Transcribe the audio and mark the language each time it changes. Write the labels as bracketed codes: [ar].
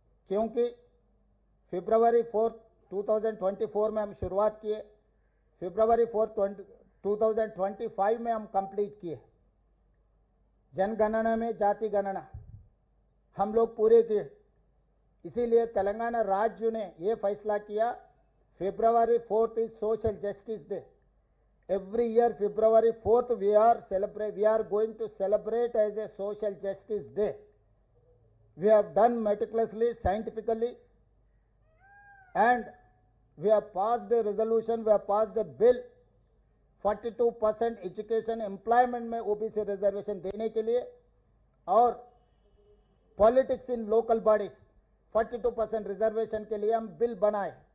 [hi] क्योंकि फरवरी 4, 2024 में हम शुरुआत किए, फरवरी 4, 2025 में हम कंप्लीट किए। जनगणना में जाति गणना हम लोग पूरे किए। इसीलिए तेलंगाना राज्य ने ये फैसला किया, [en] February 4th is Social Justice Day. Every year February 4th we are going to celebrate as a Social Justice Day. We have done meticulously, scientifically, and we have passed a resolution, we have passed a bill 42% [hi] education employment में OBC reservation देने के लिए, और politics in local bodies 42% reservation के लिए हम bill बनाए।